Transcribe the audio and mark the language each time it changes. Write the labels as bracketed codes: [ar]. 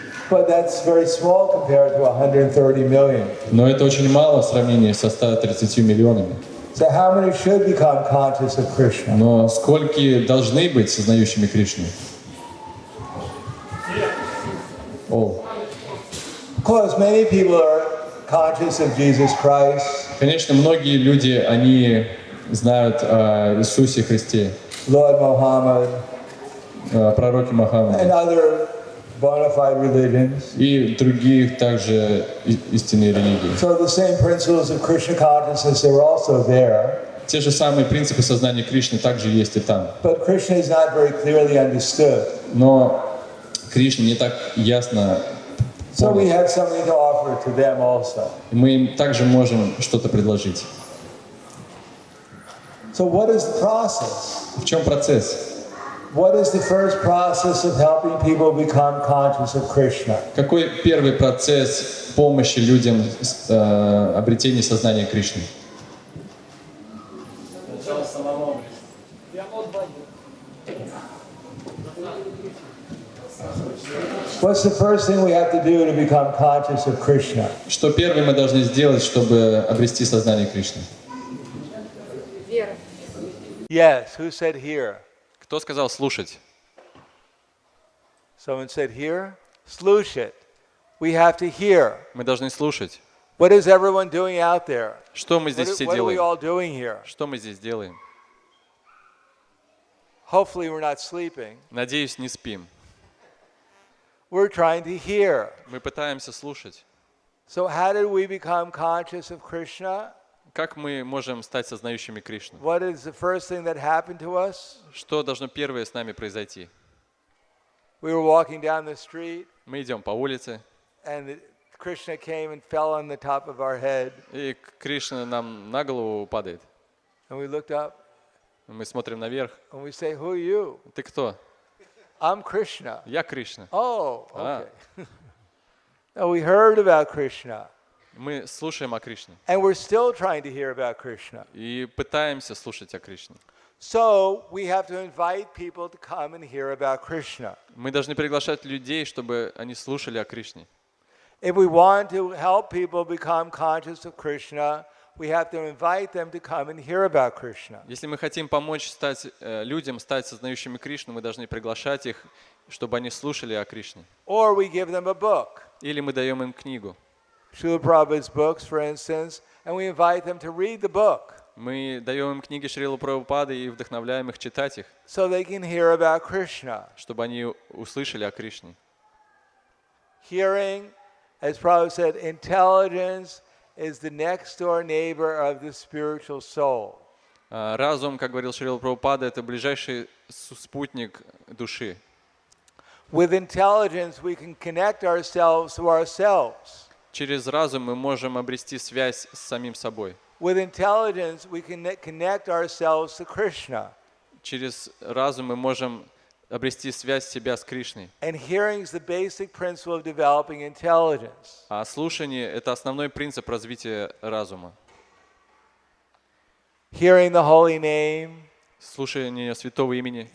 [en] But that's very small compared to 130 million. [ru] Но это очень мало в сравнении со 130 миллионами. [en] So how many should become conscious of Krishna? [ru] Но сколько должны быть сознающими Кришну? О. [en] Of course, many people are conscious of Jesus Christ. [ru] Конечно, многие люди, они знают о Иисусе Христе, [en] Lord Muhammad, [ru] пророке [en] and [ru] Мухаммаде [en] other bona fide religions. [ru] и других также истинные религии. [en] So the same principles of Krishna consciousness, they were also there. [ru] Те же самые принципы сознания Кришны также есть и там. [en] But Krishna is not very clearly understood. [ru] Но Кришна не так ясно [en] So we [ru] понял. [en] have something to offer to them also. [ru] И мы им также можем что-то предложить. [en] So what is the process? [ru] В чем процесс? [en] What is the first process of helping people become conscious of Krishna? [ru] Какой первый процесс помощи людям обретения сознания Кришны? [en] What's the first thing we have to do to become conscious of Krishna? [ru] Что первое мы должны сделать, чтобы обрести сознание Кришны? [en] Yes, who said here? [ru] Кто сказал слушать? [en] Someone said here? [ru] Слушать. [en] We have to hear. [ru] Мы должны слушать. [en] What is everyone doing out there? [ru] Что мы здесь все [en] What are we [ru] делаем? [en] all doing here? [ru] Что мы здесь делаем? [en] Hopefully we're not sleeping. [ru] Надеюсь, не спим. [en] We're trying to hear. [ru] Мы пытаемся слушать. [en] So how did we become conscious of Krishna? [ru] Как мы можем стать сознающими Кришну? [en] What is the first thing that happened to us? [ru] Что должно первое с нами произойти? [en] We were walking down the street [ru] Мы идем по улице, [en] and the Krishna came and fell on the top of our head. [ru] И Кришна нам на голову падает. [en] And we looked up. [ru] Мы смотрим наверх. [en] And we say, who are you? [ru] Ты кто? [en] I'm Krishna. [ru] Я Кришна. [en] Oh, okay. Now we heard about Krishna. [ru] Мы слушаем о Кришне. [en] And we're still trying to hear about Krishna. [ru] И пытаемся слушать о Кришне. [en] So we have to invite people to come and hear about Krishna. [ru] Мы должны приглашать людей, чтобы они слушали о Кришне. [en] If we want to help people become conscious of Krishna, we have to invite them to come and hear about Krishna. [ru] Если мы хотим помочь людям стать сознающими Кришну, мы должны приглашать их, чтобы они слушали о Кришне. [en] Or we give them a book. [ru] Или мы даем им книгу. [en] Srila Prabhupada's books, for instance, and we invite them to read the book. [ru] Мы даем им книги Шрилы Прабхупады и вдохновляем их читать их, [en] So they can hear about Krishna. [ru] чтобы они услышали о Кришне. [en] Hearing, as Prabhupada said, intelligence is the next door neighbor of the spiritual soul. [ru] Разум, как говорил Шрила Прабхупада, это ближайший спутник души. [en] With intelligence, we can connect ourselves to ourselves. [ru] Через разум мы можем обрести связь с самим собой. [en] With intelligence, we can connect ourselves to Krishna. [ru] Через разум мы можем обрести связь себя с Кришной. [en] And hearing is the basic principle of developing intelligence. [ru] А слушание — это основной принцип развития разума. [en] Hearing the holy name, [ru] Слушание святого имени,